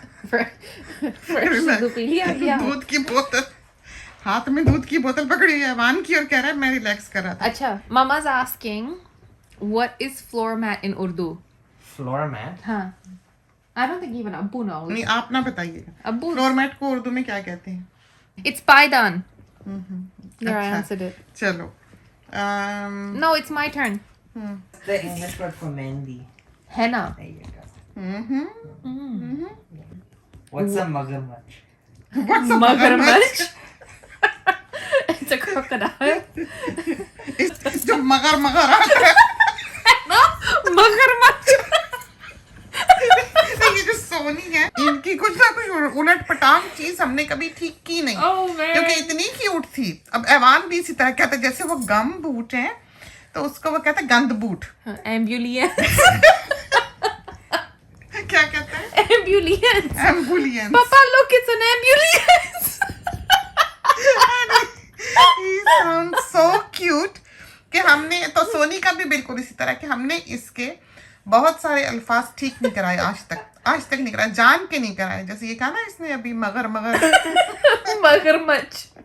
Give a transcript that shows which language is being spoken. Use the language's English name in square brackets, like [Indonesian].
[Hindi] fresh दूध P लिया क्या? दूध की बोतल हाथ में दूध की बोतल पकड़ी है वान की और कह रहा है मैं रिलैक्स कर रहा था [English] अच्छा, Mama's asking, what is floor mat in Urdu? Floor mat. Huh. I don't think even Abbu knows. [Hindi] नहीं आप ना बताइएगा Abbu. फ्लोर मैट को उर्दू में क्या कहते हैं [English] It's paidan. There, I [Hindi] अच्छा। [English] answered it. [Hindi] चलो [English] No, it's my turn. The English word for mehndi. Henna. There you go. What's a magarmach? Magarmach. It's a crocodile. [Hindi] जो मगर मगर आता है [English] No, magarmach. [Hindi] ये जो सोनी है इनकी कुछ ना कुछ उलट पटांग चीज हमने कभी ठीक की नहीं [English] Oh man. [Hindi] क्योंकि इतनी क्यूट थी अब ऐवान भी इसी तरह कहता है जैसे वो गम बूट है तो उसको वो कहता है गंद बूट [English] Ambulance. [Hindi] क्या कहता है [English] Ambulance. Ambulance Papa, look, it's an ambulance. He sounds so cute [Hindi] कि हमने तो सोनी का भी बिल्कुल इसी तरह कि हमने इसके बहुत सारे अल्फाज ठीक नहीं कराए आज तक नहीं कराए जान के नहीं कराए जैसे ये कहा ना इसने अभी मगर मगर Magarmach.